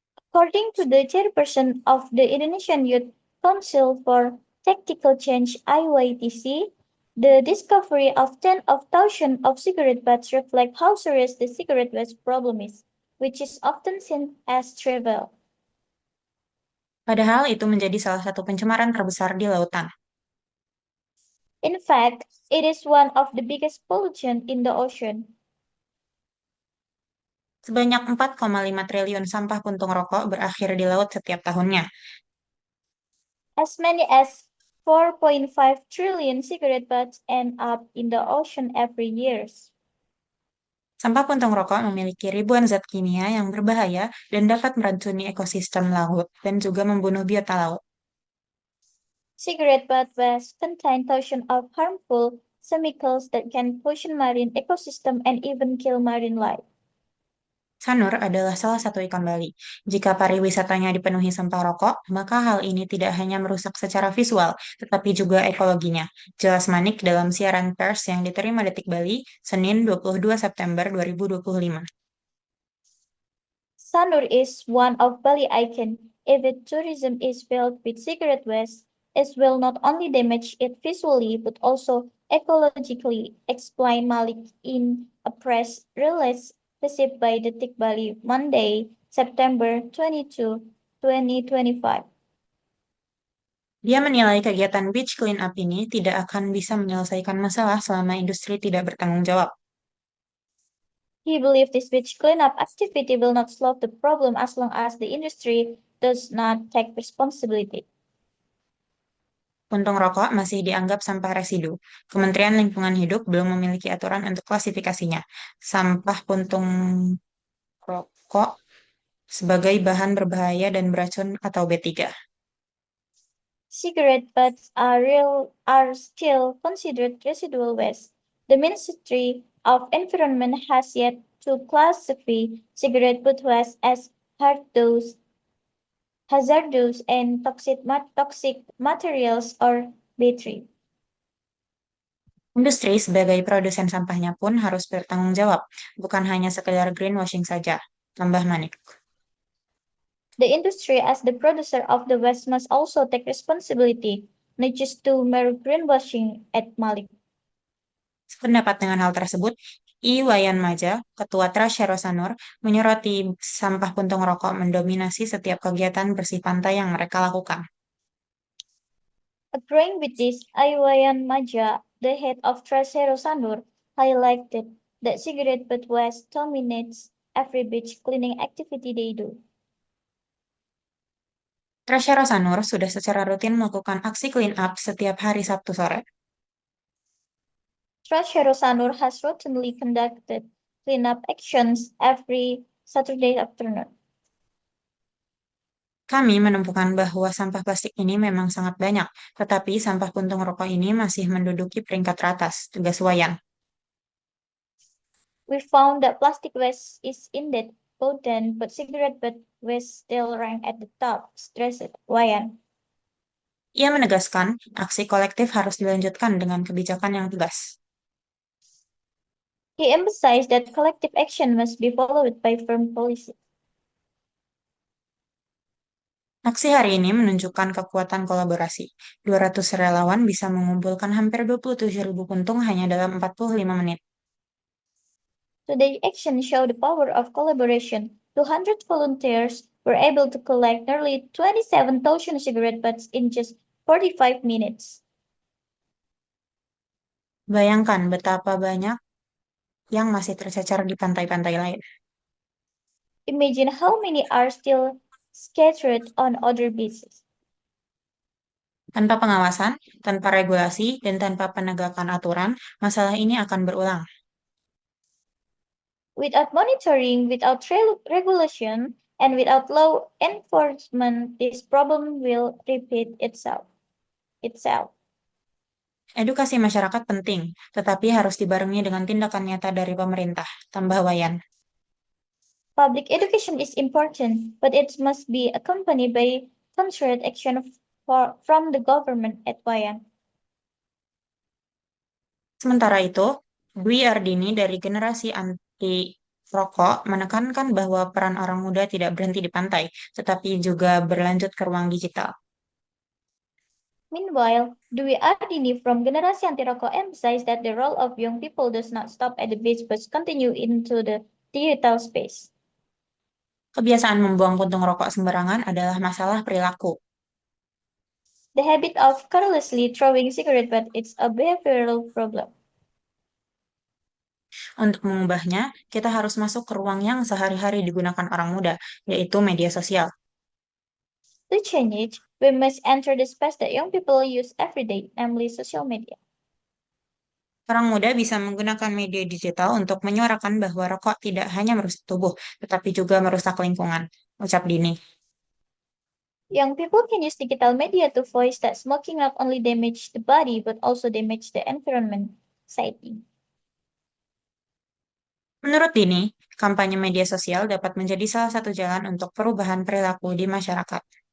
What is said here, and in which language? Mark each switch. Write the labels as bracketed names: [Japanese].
[English] According to the chairperson of the Indonesian Youth Council for Tactical Change (IYTC), the discovery of tens of thousands of cigarette butts reflect how serious the cigarette waste problem is, which is often seen as trivial. [Indonesian] Padahal itu menjadi salah satu pencemaran terbesar di lautan. [English] In fact, it is one of the biggest pollutants in the ocean. [Indonesian] Sebanyak 4,5 triliun sampah puntung rokok berakhir di laut setiap tahunnya. [English] As many as 4.5 trillion cigarette butts end up in the ocean every year. [Indonesian] Sampah puntung rokok memiliki ribuan zat kimia yang berbahaya dan dapat meracuni ekosistem laut dan juga membunuh biota laut. [English] Cigarette butt waste contain thousands of harmful chemicals that can poison marine ecosystem and even kill marine life. [Indonesian] Sanur adalah salah satu ikan Bali. Jika pariwisatanya dipenuhi sampah rokok, maka hal ini tidak hanya merusak secara visual, tetapi juga ekologinya. Jelas Manik dalam siaran pers yang diterima Detik Bali, Senin 22 September 2025. [English] Sanur is one of Bali icon. If its tourism is filled with cigarette waste, it will not only damage it visually but also ecologically, explained Malik in a press release received by Detik Bali Monday, September 22, 2025. [Indonesian] Dia menilai kegiatan [English] beach clean up [Indonesian] ini tidak akan bisa menyelesaikan masalah selama industri tidak bertanggung jawab. [English] He believes this beach cleanup activity will not solve the problem as long as the industry does not take responsibility. [Indonesian] Puntung rokok masih dianggap sampah residu. Kementerian Lingkungan Hidup belum memiliki aturan untuk klasifikasinya. Sampah puntung rokok sebagai bahan berbahaya dan beracun atau B3. [English] Cigarette butts are still considered residual waste. The Ministry of Environment has yet to classify cigarette butt waste as hazardous and toxic materials or B3. [Indonesian] Industri sebagai produsen sampahnya pun harus bertanggung jawab, bukan hanya sekedar greenwashing saja, tambah Manik. [English] The industry, as the producer of the waste, must also take responsibility, not just to mere greenwashing at Malik. [Indonesian] Sependapat dengan hal tersebut, Wayan Maja, Ketua Trasya Rosanur, menyoroti sampah puntung rokok mendominasi setiap kegiatan bersih pantai yang mereka lakukan. [English] Agreeing with this, Iwayan Maja, the head of Trasero Sanur, highlighted that cigarette butt waste dominates every beach cleaning activity they do. [Indonesian] Trasya Rosanur sudah secara rutin melakukan aksi [English] clean up [Indonesian] setiap hari Sabtu sore. [English] Trasero Sanur has routinely conducted cleanup actions every Saturday afternoon. [Indonesian] Kami menemukan bahwa sampah plastik ini memang sangat banyak, tetapi sampah puntung rokok ini masih menduduki peringkat teratas, tegas Wayan. [English] We found that plastic waste is indeed potent, but cigarette butt waste still rank at the top, stressed Wayan. [Indonesian] Ia menegaskan, aksi kolektif harus dilanjutkan dengan kebijakan yang tegas. [English] He emphasized that collective action must be followed by firm policy. [Indonesian] Aksi hari ini menunjukkan kekuatan kolaborasi. 200 relawan bisa mengumpulkan hampir 27.000 puntung hanya dalam 45 menit. [English] Today's action showed the power of collaboration. 200 volunteers were able to collect nearly 27,000 cigarette butts in just 45 minutes. [Indonesian] Bayangkan betapa banyak yang masih tercecer di pantai-pantai lain. [English] Imagine how many are still scattered on other beaches. [Indonesian] Tanpa pengawasan, tanpa regulasi, dan tanpa penegakan aturan, masalah ini akan berulang. [English] Without monitoring, without regulation, and without law enforcement, this problem will repeat itself. [Indonesian] Edukasi masyarakat penting, tetapi harus dibarengi dengan tindakan nyata dari pemerintah, tambah Wayan. [English] Public education is important, but it must be accompanied by concerted action from the government at Wayan. [Indonesian] Sementara itu, Dwi Ardini dari generasi anti rokok menekankan bahwa peran orang muda tidak berhenti di pantai, tetapi juga berlanjut ke ruang digital. [English] Meanwhile, Dwi Ardini from Generasi Anti Rokok emphasized that the role of young people does not stop at the beach but continue into the digital space. [Indonesian] Kebiasaan membuang puntung rokok sembarangan adalah masalah perilaku. [English] The habit of carelessly throwing cigarette butt is a behavioral problem. [Indonesian] Untuk mengubahnya, kita harus masuk ke ruang yang sehari-hari digunakan orang muda, yaitu media sosial. [English] To change it, we must enter the space that young people use every day, namely social media. [Indonesian] Orang muda bisa menggunakan media digital untuk menyuarakan bahwa rokok tidak hanya merusak tubuh, tetapi juga merusak lingkungan, ucap Dini. [English] Young people can use digital media to voice that smoking not only damage the body but also damage the environment, citing. [Indonesian] Menurut Dini, kampanye media sosial dapat menjadi salah satu jalan untuk perubahan perilaku di masyarakat.